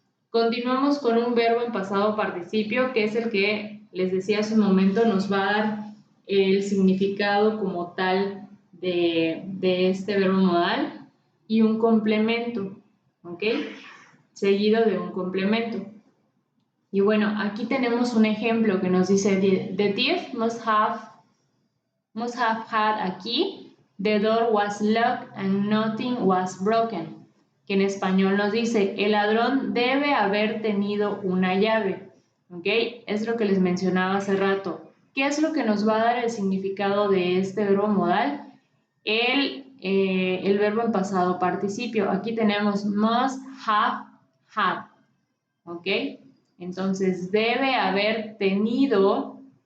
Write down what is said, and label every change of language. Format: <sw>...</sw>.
<es>Continuamos con un verbo en pasado participio, que es el que les decía hace un momento, nos va a dar el significado como tal de este verbo modal, y un complemento, ¿ok? Seguido de un complemento. Y bueno, aquí tenemos un ejemplo que nos dice:</es> <en>The thief must have had a key, the door was locked and nothing was broken.</en> <es>Que en español nos dice: el ladrón debe haber tenido una llave, ¿ok? Es lo que les mencionaba hace rato. ¿Qué es lo que nos va a dar el significado de este verbo modal? El verbo en pasado participio. Aquí tenemos must have had, ¿ok? Entonces, debe haber tenido</es>